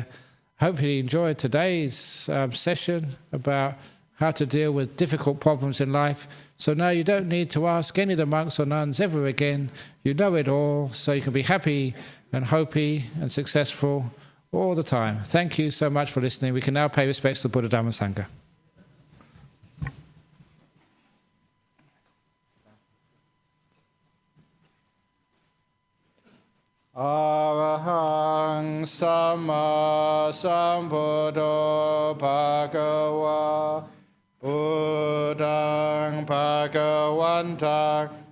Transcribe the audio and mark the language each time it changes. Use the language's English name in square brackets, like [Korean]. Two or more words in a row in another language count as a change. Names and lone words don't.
[English] Hope you enjoyed today's session about how to deal with difficult problems in life. So now you don't need to ask any of the monks or nuns ever again. You know it all, so you can be happy and hopey and successful all the time. Thank you so much for listening. We can now pay respects to Buddha, Dhamma, Sangha. [Pali] Arahang Sama Sambuddho Bhagava Buddhang Bhagavantang